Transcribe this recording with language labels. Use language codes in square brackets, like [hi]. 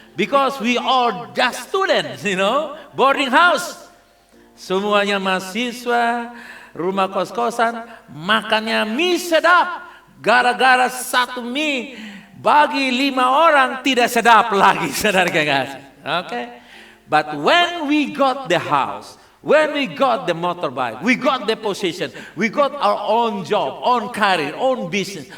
[en] Because we all just students, boarding house. [id] Semuanya mahasiswa, rumah kos-kosan, makannya mie sedap. Gara-gara satu mie bagi 5 orang tidak sedap lagi, saudara kasih. Oke. [en] But when we got the house, when we got the motorbike, we got the position, we got our own job, own career, own business.